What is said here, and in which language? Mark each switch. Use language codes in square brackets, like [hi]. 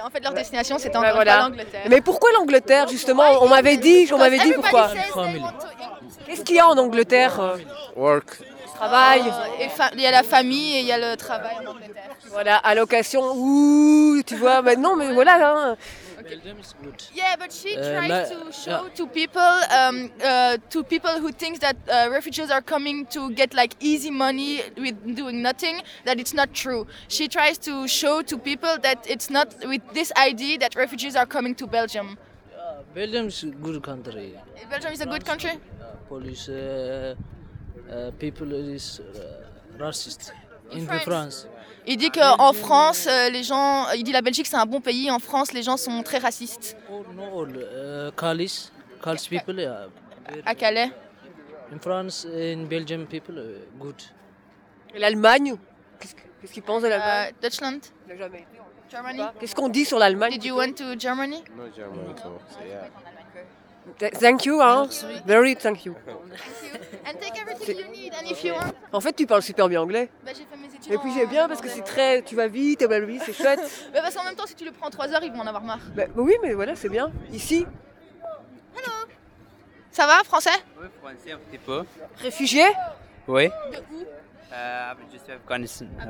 [fr] En fait, leur destination, c'était encore pas l'Angleterre. Mais pourquoi l'Angleterre, justement? On m'avait dit, pourquoi. [en] Family. [fr] Qu'est-ce qu'il y a en Angleterre? [en] Work. [fr] Travail. Il y a la famille et il y a le travail en Angleterre. Voilà, allocation. Ouh, tu vois, maintenant, mais voilà, hein. [en] Belgium is good. Yeah, but she tries to show to people who think that refugees are coming to get like easy money with doing nothing, that it's not true. She tries to show to people that it's not with this idea that refugees are coming to Belgium. Belgium is a good country. Belgium is a good country? Police, people is racist. In France. [fr] Il dit qu'en France, les gens. Il dit la Belgique c'est un bon pays, en France les gens sont très racistes. [en] Calais people. [fr] À Calais. [en] In France, in Belgium people, good. [fr] Et l'Allemagne? Qu'est-ce qu'ils pensent de l'Allemagne? [de] Deutschland. [fr] Jamais. [en] Germany. [fr] Qu'est-ce qu'on dit sur l'Allemagne? [en] Did you went to Germany? No, Germany. No. Thank you, hein? Very thank you. And take everything you need, and if you want. [fr] En fait, tu parles super bien anglais. Bah, j'ai fait mes études. Et puis j'ai bien parce que c'est très. Tu vas vite, bah, oui, c'est chouette. Mais parce qu'en même temps, si tu le prends 3 heures, ils vont en avoir marre. Bah, oui, mais voilà, c'est bien. Ici. Hello. Ça va, français? Oui, français un petit peu. Réfugié? Oui. De où? Je suis Afghanistan.